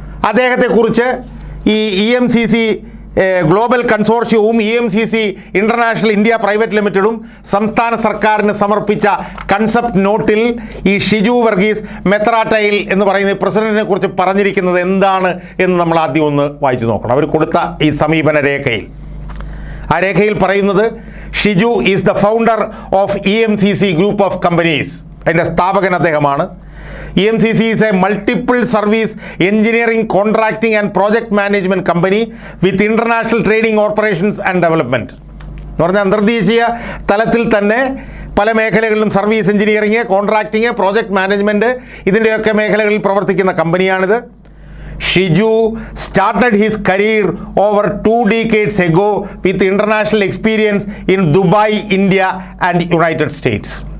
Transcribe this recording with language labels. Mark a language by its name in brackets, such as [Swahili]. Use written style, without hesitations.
[Malayalam] അദ്ദേഹത്തെക്കുറിച്ച് ഈ EMCC global കൺസോർഷ്യവും EMCC international India private ലിമിറ്റഡും സംസ്ഥാന സർക്കാരിന് സമർപ്പിച്ച കൺസെപ്റ്റ് നോട്ടിൽ ഈ ഷിജു വർഗീസ് മെത്രാട്ടയിൽ എന്ന് പറയുന്ന പ്രസിഡന്റിനെ കുറിച്ച് പറഞ്ഞിരിക്കുന്നത് എന്താണ് എന്ന് നമ്മൾ ആദ്യം ഒന്ന് വായിച്ചു നോക്കണം. അവർ കൊടുത്ത ഈ സമീപന രേഖയിൽ, ആ രേഖയിൽ പറയുന്നത്, [English] Shiju is the founder of EMCC group of companies. [Malayalam] അതിൻ്റെ സ്ഥാപകൻ അദ്ദേഹമാണ്. [English] EMCC is a multiple service engineering, contracting and project management company with international trading operations and development. [Malayalam] എന്ന് പറഞ്ഞാൽ അന്തർദേശീയ തലത്തിൽ തന്നെ പല മേഖലകളിലും സർവീസ് എഞ്ചിനീയറിങ്, കോൺട്രാക്റ്റിങ്, പ്രോജക്റ്റ് മാനേജ്മെൻറ്റ് ഇതിൻ്റെയൊക്കെ മേഖലകളിൽ പ്രവർത്തിക്കുന്ന കമ്പനിയാണിത്. [English] Shiju started his career over 2 decades ago with international experience in Dubai, India and United States.